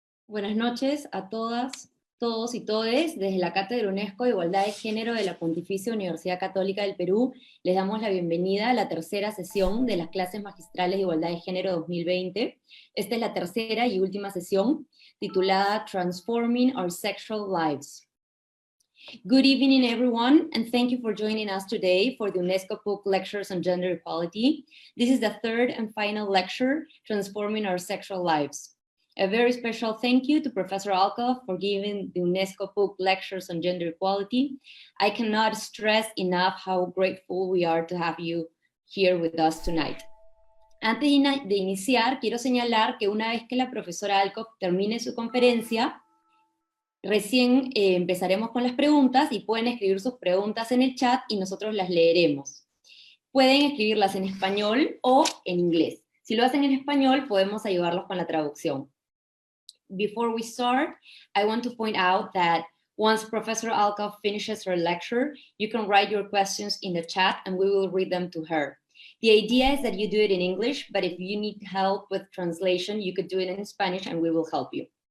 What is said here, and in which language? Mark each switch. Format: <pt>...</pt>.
<es>Buenas noches a todas, todos y todes. Desde la Cátedra UNESCO de Igualdad de Género de la Pontificia Universidad Católica del Perú, les damos la bienvenida a la tercera sesión de las Clases Magistrales de Igualdad de Género 2020. Esta es la tercera y última sesión, titulada Transforming Our Sexual Lives.</es> <en>Good evening, everyone, and thank you for joining us today for the UNESCO Book Lectures on Gender Equality. This is the third and final lecture, Transforming Our Sexual Lives. A very special thank you to Professor Alcoff for giving the UNESCO Book Lectures on Gender Equality. I cannot stress enough how grateful we are to have you here with us tonight.</en> <es>Antes de iniciar, quiero señalar que una vez que la profesora Alcoff termine su conferencia, recién empezaremos con las preguntas y pueden escribir sus preguntas en el chat y nosotros las leeremos. Pueden escribirlas en español o en inglés. Si lo hacen en español, podemos ayudarlos con la traducción.</es> <en>Before we start, I want to point out that once Professor Alcoff finishes her lecture, you can write your questions in the chat and we will read them to her. The idea is that you do it in English, but if you need help with translation, you could do it in Spanish and we will help you.</en>